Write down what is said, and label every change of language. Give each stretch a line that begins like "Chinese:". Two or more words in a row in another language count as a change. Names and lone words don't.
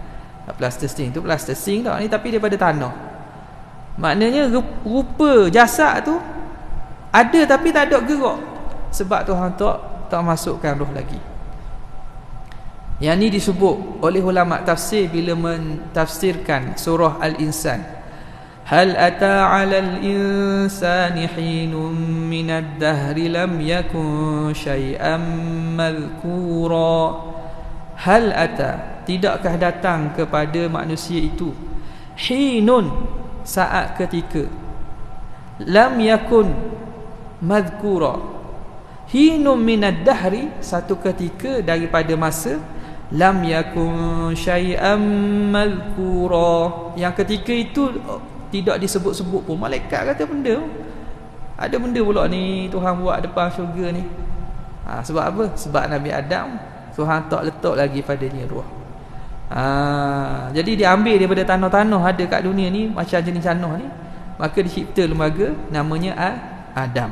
Malay: Plastising tu plastising tak ni, tapi daripada tanah. Maknanya rupa jasad tu ada tapi tak ada gerak. Sebab Tuhan tak masukkan roh lagi. Yang ni disebut oleh ulama tafsir bila mentafsirkan surah Al-Insan.
Arabic: هل أتى على الإنسان حين من الدهر لم يكن شيئا مذكورا. هل أتى,
Malay: tidakkah datang kepada manusia itu hinun, saat ketika,
Arabic: لم يكن مذكورا حين من الدهر,
Malay: satu ketika daripada masa,
Arabic: لم يكن شيئا مذكورا,
Malay: yang ketika itu tidak disebut-sebut pun. Malaikat kata benda, ada benda pula ni Tuhan buat depan syurga ni. Sebab apa? Sebab Nabi Adam Tuhan tak letak lagi padanya ruh. Jadi dia ambil daripada tanah-tanah ada kat dunia ni, macam jenis tanah ni, maka dicipta lembaga namanya Adam.